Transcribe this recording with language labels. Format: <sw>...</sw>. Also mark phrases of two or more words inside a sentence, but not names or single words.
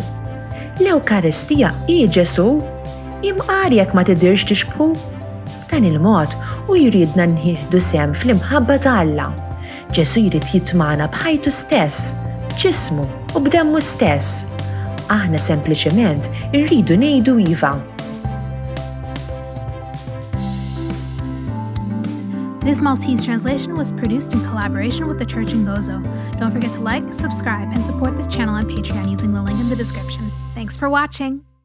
<mt>L-Ewkaristija hi Ġesu, imqar jekk ma tidirx tixbħu. Dan il-mod u jridna nieħdu sehem fl-imħabba ta' Alla. Ġesu jrid jitmana b'ħajtu stess, b'ġismu u b'demmu stess. Aħna sempliċement irridu ngħidu iva.</mt> <en>This Maltese translation was produced in collaboration with the Church in Gozo. Don't forget to like, subscribe, and support this channel on Patreon using the link in the description. Thanks for watching!</en>